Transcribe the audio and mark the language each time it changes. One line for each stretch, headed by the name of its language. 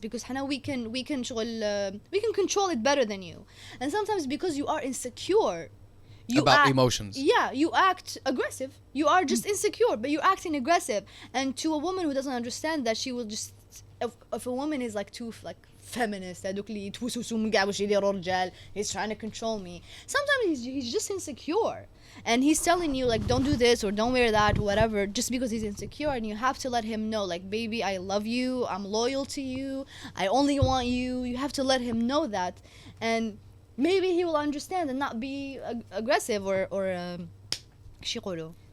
English: Because Hana, we can control it better than you. And sometimes because you are insecure, About emotions. Yeah, you act aggressive. You are just insecure, but you're acting aggressive. And to a woman who doesn't understand that, she will just. If a woman is like too feminist
Arabic: هذوك اللي يتوسوسوا من كاع واش يديروا الرجال.
English: He's trying to control me. Sometimes he's just insecure. And he's telling you like don't do this or don't wear that or whatever just because he's insecure, and you have to let him know like baby, I love you, I'm loyal to you, I only want you. You have to let him know that, and maybe he will understand and not be aggressive or
Arabic: شو يقولوا.